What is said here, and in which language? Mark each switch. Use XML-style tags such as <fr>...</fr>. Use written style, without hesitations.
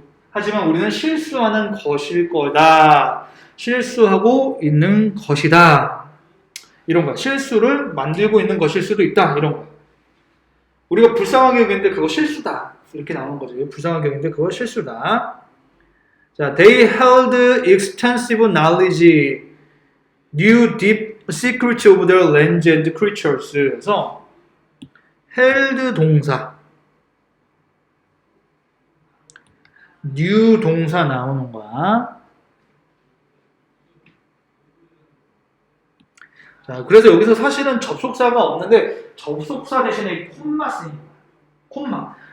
<ko>하지만 우리는 실수하는 것일 거다. 실수하고 있는 것이다. 이런 거야. 실수를 만들고 있는 것일 수도 있다. 이런 거야. 우리가 불쌍하게 여기는데 그거 실수다. 이렇게 나오는 거지. 불쌍하게 여기는데 그거 실수다.</ko> <en>자, they held extensive knowledge, knew deep secrets of their lands and creatures.</en> <ko>그래서 held 동사, knew 동사 나오는 거야. 자, 그래서 여기서 사실은 접속사가 없는데 접속사 대신에 콤마 쓰인 거야.</ko>